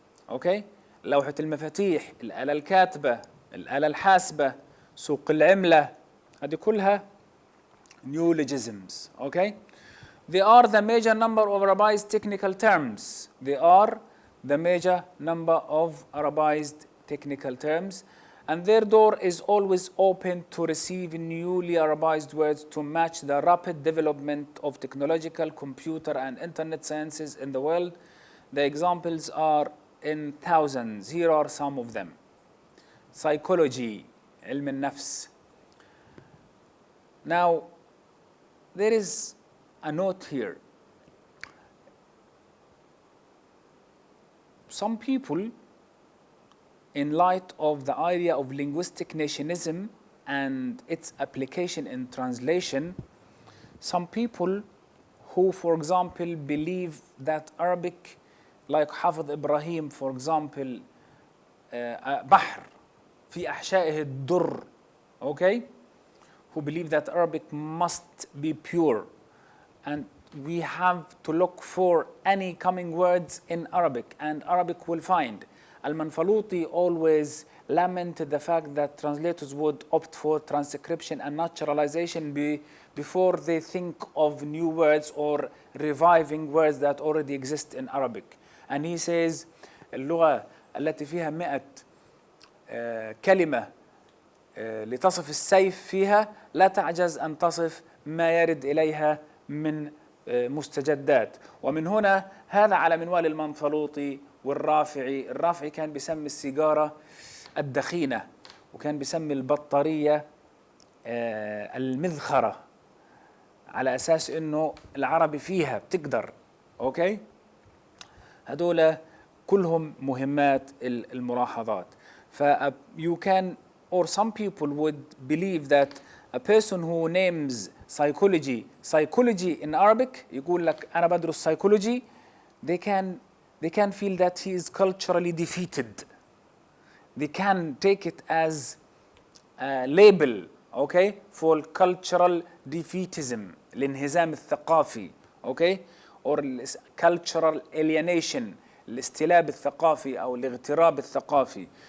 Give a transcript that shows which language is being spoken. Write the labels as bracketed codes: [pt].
[ar] أوكي؟ لوحة المفاتيح، الآلة الكاتبة، الآلة الحاسبة، سوق العملة، هذه كلها neologisms. [en] Okay? They are the major number of Arabized technical terms. They are the major number of Arabized technical terms, and their door is always open to receive newly Arabized words to match the rapid development of technological, computer, and internet sciences in the world. The examples are in thousands. Here are some of them. Psychology, علم النفس. Now, there is a note here. Some people, in light of the idea of linguistic nationalism and its application in translation, some people who, for example, believe that Arabic, like Hafid Ibrahim, for example, [ar] بحر في أحشائه الدر, [en] okay, who believe that Arabic must be pure, and we have to look for any coming words in Arabic, and Arabic will find. Al-Manfaluti always lamented the fact that translators would opt for transcription and naturalization before they think of new words or reviving words that already exist in Arabic. And he says, [ar] اللغة التي فيها 100 كلمة لتصف السيف فيها لا تعجز أن تصف ما يرد إليها من مستجدات. ومن هنا هذا على منوال المنفلوطي والرافعي. الرافعي كان بيسمي السيجارة الدخينة، وكان بيسمي البطارية المذخرة، على أساس إنه العربي فيها بتقدر. أوكي، هدول كلهم مهمات الملاحظات. [en] ف you can, or some people would believe that a person who names psychology in Arabic, [ar] يقول لك أنا بدرس [en] psychology, they can feel that he is culturally defeated. They can take it as a label, okay, for cultural defeatism, [ar] الانهزام الثقافي, [en] okay, or cultural alienation, [ar] الاستلاب الثقافي أو الاغتراب الثقافي.